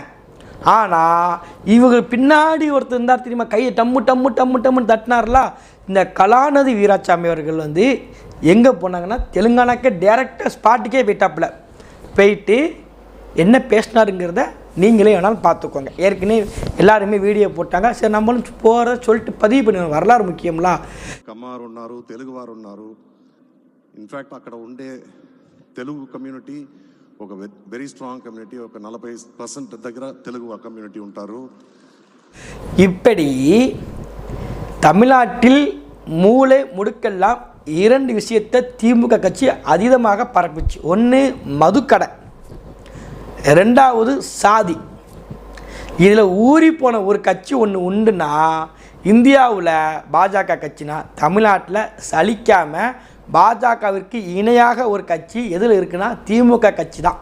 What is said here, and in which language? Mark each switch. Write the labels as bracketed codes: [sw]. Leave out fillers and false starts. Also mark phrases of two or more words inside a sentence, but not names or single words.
[ta] ஆனால் இவங்க பின்னாடி ஒருத்தர் இருந்தார் தெரியுமா, கையை டம்மு டம்மு டம்மு டம்முன்னு தட்டினார்ல, இந்த கலாநிதி வீராசாமி அவர்கள் வந்து எங்கே போனாங்கன்னா தெலுங்கானாக்கே டேரெக்டாக ஸ்பாட்டுக்கே போயிட்டாப்புல. போயிட்டு என்ன பேசினாருங்கிறத நீங்களே வேணாலும் பார்த்துக்கோங்க. ஏற்கனவே எல்லாருமே வீடியோ போட்டாங்க. சரி நம்மளும் போகிறத சொல்லிட்டு பதிவு பண்ணுவோம். வரலாறு ముఖ్యంలా. [te] కమ్మారు ఉన్నారు, తెలుగు వారు ఉన్నారు. ఇన్ఫ్యాక్ట్ అక్కడ ఉండే తెలుగు కమ్యూనిటీ ఒక [en] very strong community. [te] ఒక 40% దగ్గర తెలుగు కమ్యూనిటీ ఉంటారు. [ta] இப்படி தமிழ்நாட்டில் மூளை முடுக்கெல்லாம் 2 விஷயத்தை திமுக கட்சி அதீதமாக பரப்பிச்சு. ஒன்று மதுக்கடை, 2வது சாதி. இதில் ஊறி போன ஒரு கட்சி ஒன்று உண்டுன்னா இந்தியாவில் பாஜக கட்சினா, தமிழ்நாட்டில் சலிக்காமல் பாஜகவிற்கு இணையாக ஒரு கட்சி எதில் இருக்குன்னா திமுக கட்சி தான்.